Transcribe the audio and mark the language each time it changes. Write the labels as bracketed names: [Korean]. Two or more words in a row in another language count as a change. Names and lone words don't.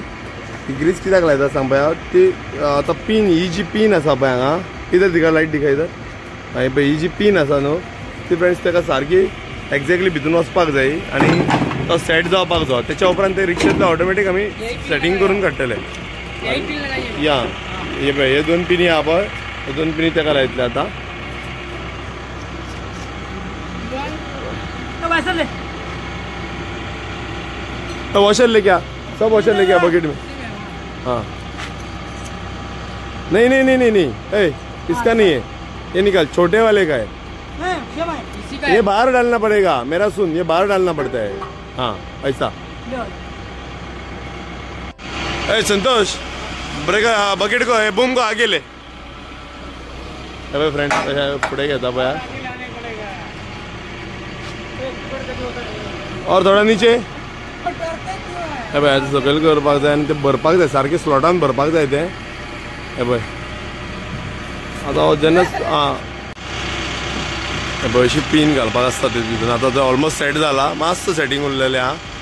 [Konkani] ही ग्रीज कित्याक लायता सांग पळय. ती आतां पीन, ही जी पीन आसा पळय हांगा, [Hindi] इधर टिका [Konkani] लायट [Hindi] टिका इधर. [Konkani] हे पळय ही जी पीन आसा न्हू ती फ्रेंड्स ताका सारकी एक्झॅक्टली भितून वचपाक जाय आनी तो सेट जावपाक जाय. तेच्या उपरांत ते रिक्षांतले ऑटोमॅटीक आमी सेटींग करून काडटले. या हे पळय हे 2 पिनी आहा पळय हे 2 पिनी ताका लायतले आता [Hindi] वॉशर लेके आ सब वॉशर लेके आ बकेट में हाँ नहीं नहीं नहीं नहीं नहीं ए इसका नहीं है ये निकाल छोटे वाले का है ये बाहर डालना पड़ेगा मेरा सुन ये बाहर डालना पड़ता है हाँ ऐसा ए संतोष ब्रेक बकेट को बूम को आगे ले [Konkani] फ्रेंड पुढे घेता पया [Hindi] और थोड़ा नीचे [Konkani] सकयल करपाक जाय आनी ते भरपाक जाय सारखे स्लॉटान भरपाक जाय ते हे पळय आता जेन्ना अशी पिन घालपाक आसता ते भितर आता तो ऑलमोस्ट सेट जाला मातसो सेटिंग उरलेले हा